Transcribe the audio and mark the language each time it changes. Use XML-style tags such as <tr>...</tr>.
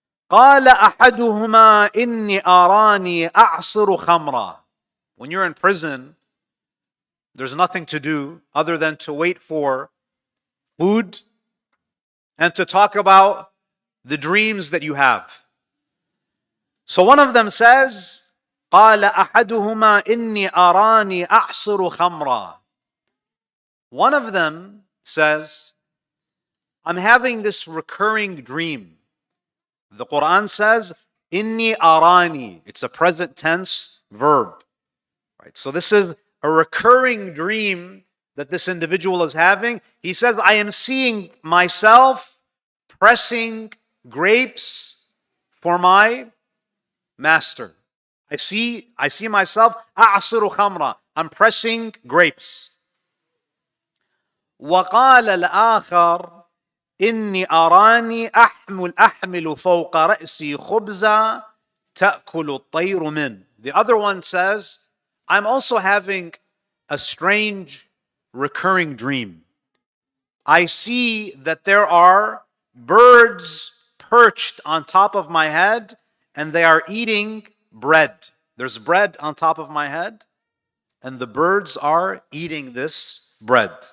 <ar>قال أحدهما إني أراني أعصر خمرا.</ar> <en>When you're in prison, there's nothing to do other than to wait for food and to talk about the dreams that you have. So one of them says,</en> <ar>قال أحدهما إني أراني أعصر خمرا.</ar> <en>One of them says, I'm having this recurring dream. The Quran says,</en> <ar>إني أراني.</ar> <en>It's a present tense verb. Right? So this is a recurring dream that this individual is having. He says, I am seeing myself pressing grapes for my master. I see myself,</en> <ar>أعصر خمرة.</ar> <en>I'm pressing grapes.</en> <ar>وقال الآخر إني أراني أحمل فوق رأسي خبزا تأكل الطير من.</ar> <en>The other one says, I'm also having a strange recurring dream. I see that there are birds perched on top of my head and they are eating bread. There's bread on top of my head and the birds are eating this bread.</en>